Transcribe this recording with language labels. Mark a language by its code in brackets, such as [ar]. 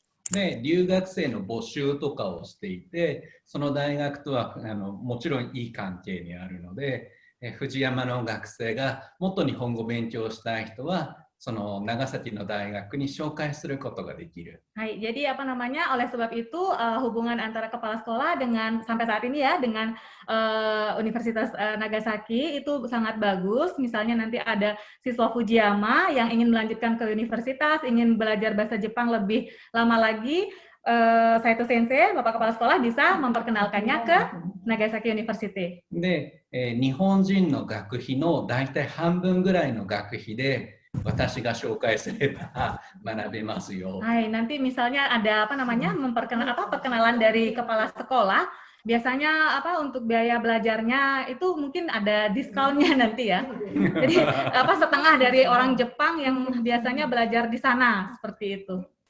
[ja] で、留学生の募集とかをしていて、その大学とはもちろんいい関係にあるので、藤山の学生がもっと日本語を勉強したい人はその長崎の大学に紹介することができる。 [id] Hai, jadi apa namanya? Oleh sebab itu hubungan antara kepala sekolah dengan sampai saat ini ya dengan Universitas Nagasaki itu sangat bagus. Misalnya nanti ada siswa Fujiyama yang ingin melanjutkan ke universitas, ingin belajar bahasa Jepang lebih lama lagi, Saito Sensei, Bapak Kepala Sekolah bisa memperkenalkannya ke Nagasaki University. [ja] で、日本人の学費の大体半分ぐらいの学費で私が紹介すれば学べますよ。 [id] Hai, nanti misalnya ada apa namanya perkenalan dari kepala sekolah, biasanya apa untuk biaya belajarnya itu mungkin ada diskonnya nanti ya. Jadi apa setengah dari orang Jepang yang biasanya belajar di sana seperti itu.